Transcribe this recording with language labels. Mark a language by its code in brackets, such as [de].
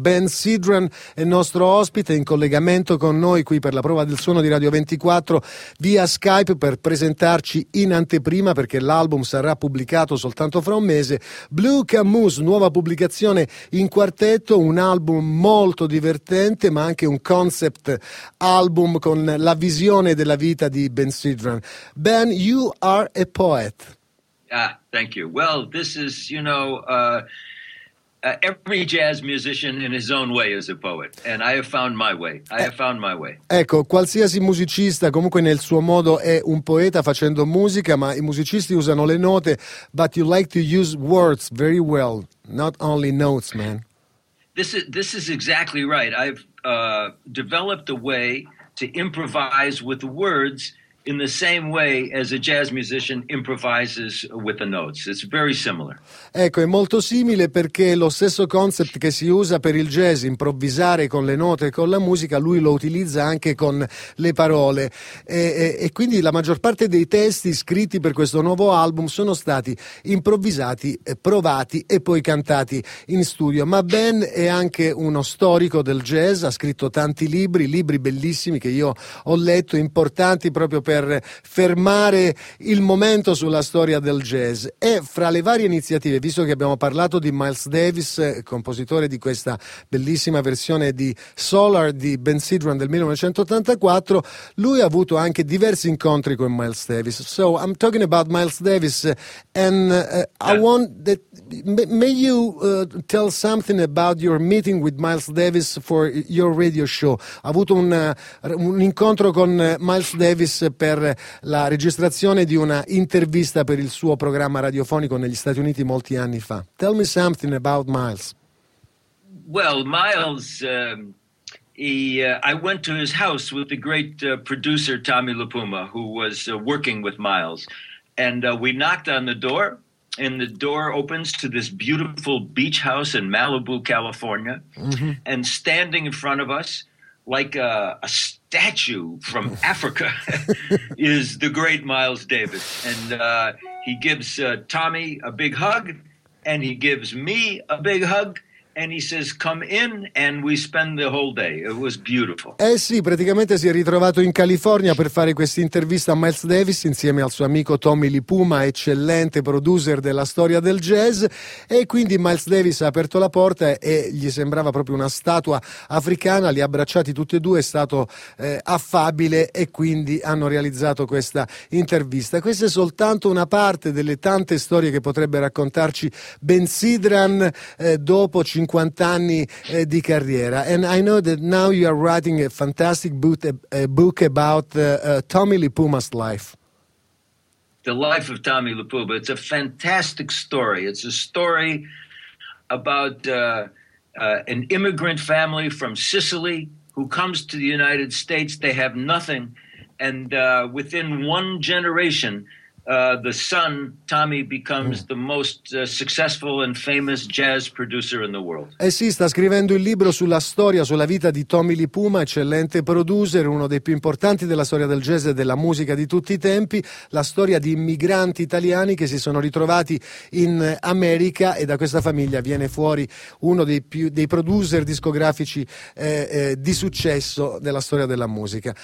[it] Ben Sidran è nostro ospite in collegamento con noi qui per la prova del suono di Radio 24 via Skype per presentarci in anteprima, perché l'album sarà pubblicato soltanto fra un mese. Blue Camus, nuova pubblicazione in quartetto, un album molto divertente ma anche un concept album con la visione della vita di Ben Sidran. [en] Ben, you are a poet. Ah, thank you. Well, this is, you know, every jazz musician in his own way is a poet, and I have found my way. [it] Ecco, qualsiasi musicista comunque nel suo modo è un poeta facendo musica, ma i musicisti usano le note, [en] but you like to use words very well, not only notes, man. This is exactly right. I've developed a way to improvise with words in the same way as a jazz musician improvises with the notes. It's very similar. [it] Ecco, è molto simile, perché lo stesso concept che si usa per il jazz, improvvisare con le note e con la musica, lui lo utilizza anche con le parole. E quindi la maggior parte dei testi scritti per questo nuovo album sono stati improvvisati, provati e poi cantati in studio. Ma Ben è anche uno storico del jazz, ha scritto tanti libri, libri bellissimi che io ho letto, importanti proprio per fermare il momento sulla storia del jazz. E fra le varie iniziative, visto che abbiamo parlato di Miles Davis, compositore di questa bellissima versione di Solar di Ben Sidran del 1984, lui ha avuto anche diversi incontri con Miles Davis. [en] So I'm talking about Miles Davis, and I want that may you tell something about your meeting with Miles Davis for your radio show. [it] Ha avuto un incontro con Miles Davis per la registrazione di una intervista per il suo programma radiofonico negli Stati Uniti molti anni fa. [en] Tell me something about Miles. Well, Miles, I went to his house with the great producer Tommy LaPuma, who was working with Miles. And we knocked on the door, and the door opens to this beautiful beach house in Malibu, California. Mm-hmm. And standing in front of us, like a statue from Africa, is the great Miles Davis. And he gives Tommy a big hug, and he gives me a big hug, and he says, come in, and we spend the whole day. It was beautiful. [it] Eh sì, praticamente si è ritrovato in California per fare questa intervista a Miles Davis insieme al suo amico Tommy LaPuma, eccellente producer della storia del jazz, e quindi Miles Davis ha aperto la porta e gli sembrava proprio una statua africana, li ha abbracciati tutti e due, è stato affabile, e quindi hanno realizzato questa intervista. Questa è soltanto una parte delle tante storie che potrebbe raccontarci Ben Sidran dopo 50 anni di carriera. [en] And I know that now you are writing a fantastic book, a book about Tommy LaPuma's life. The life of Tommy LaPuma. It's a fantastic story. It's a story about an immigrant family from Sicily who comes to the United States. They have nothing. And within one generation, the son, Tommy, becomes the most successful and famous jazz producer in the world. [it] Eh sì, sta scrivendo il libro sulla storia, sulla vita di Tommy Lee Puma, eccellente producer, uno dei più importanti della storia del jazz e della musica di tutti i tempi, la storia di immigranti italiani che si sono ritrovati in America e da questa famiglia viene fuori uno dei più dei producer discografici di successo della storia della musica.